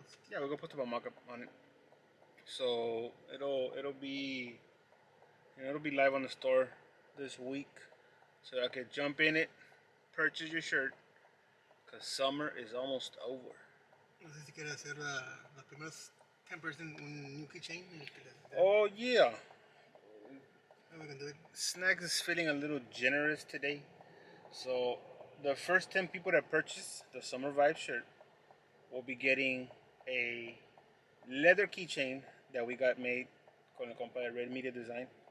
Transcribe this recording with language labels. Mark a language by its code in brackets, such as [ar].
[en] Yeah, we're gonna post a mock-up on it. So it'll be live on the store this week. So I could jump in it, purchase your shirt, cause summer is almost over. [es] No sé si quieres hacer los primeros 10% un [en] new keychain. Oh yeah. We can do it. Snacks is feeling a little generous today. So the first 10 people that purchase the Summer Vibe shirt will be getting a leather keychain that we got made [es] con el compa de [en] Red Media Design.